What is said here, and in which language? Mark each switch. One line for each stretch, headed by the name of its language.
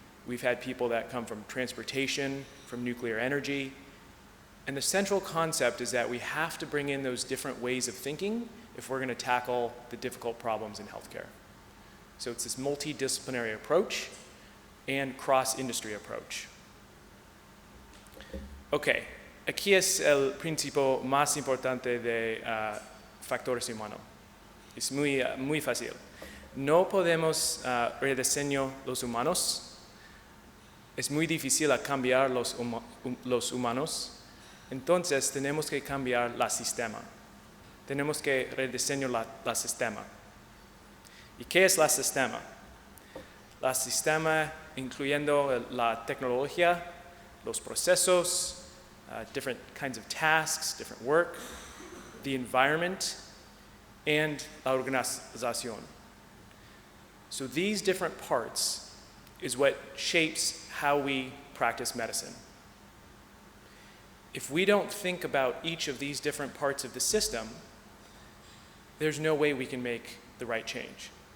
English: We've had people that come from transportation, from nuclear energy. And the central concept is that we have to bring in those different ways of thinking if we're going to tackle the difficult problems in healthcare. So it's this multidisciplinary approach and cross-industry approach.
Spanish: Okay, aquí es el principio más importante de factores humanos. Es muy fácil. No podemos rediseñar los humanos. Es muy difícil cambiar los humanos. Entonces tenemos que cambiar el sistema. Tenemos que rediseñar el sistema. ¿Y qué es el sistema? El sistema incluyendo la tecnología, los procesos,
English: different kinds of tasks, different work, the environment, and
Spanish: la organización.
English: So these different parts is what shapes how we practice medicine. If we don't think about each of these different parts of the system, there's no way we can make the right change.